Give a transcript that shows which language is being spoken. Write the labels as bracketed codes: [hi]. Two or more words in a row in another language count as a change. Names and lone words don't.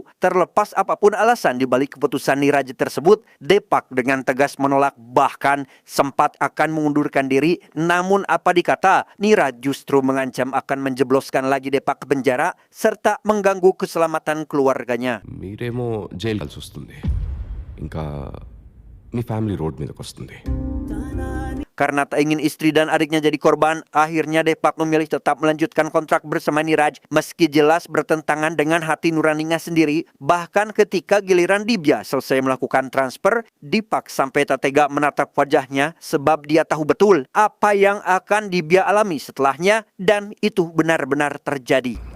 [id] Terlepas apapun alasan di balik keputusan Niraj tersebut, Depak dengan tegas menolak, bahkan sempat akan mengundurkan diri. Namun apa dikata, Niraj justru mengancam akan menjebloskan lagi Depak ke penjara serta mengganggu keselamatan keluarganya. [te] మీరేమో జైలు కలిసి వస్తుంది, ఇంకా మీ ఫ్యామిలీ రోడ్ మీదకి వస్తుంది. [id] Karena tak ingin istri dan adiknya jadi korban, akhirnya Depak memilih tetap melanjutkan kontrak bersama Niraj meski jelas bertentangan dengan hati nuraninya sendiri. Bahkan ketika giliran Dibya selesai melakukan transfer, Dipak sampai tak tega menatap wajahnya sebab dia tahu betul apa yang akan Dibya alami setelahnya, dan itu benar-benar terjadi.